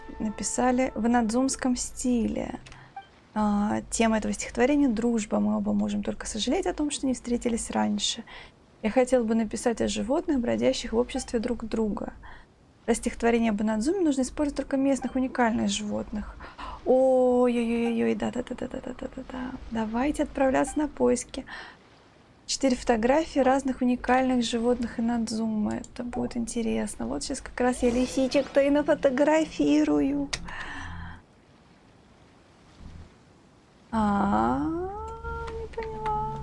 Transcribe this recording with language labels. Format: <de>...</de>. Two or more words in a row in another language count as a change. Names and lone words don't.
<ru>Написали в инадзумском стиле. Тема этого стихотворения — дружба. Мы оба можем только сожалеть о том, что не встретились раньше. Я хотела бы написать о животных, бродящих в обществе друг друга. Для стихотворения об инадзуме нужно использовать только местных уникальных животных. Ой-ой-ой-ой, да-да-да-да-да-да-да-да. Давайте отправляться на поиски. 4 фотографии разных уникальных животных инадзумы. Это будет интересно. Вот сейчас как раз я лисичек-то и нафотографирую. Не поняла.</ru>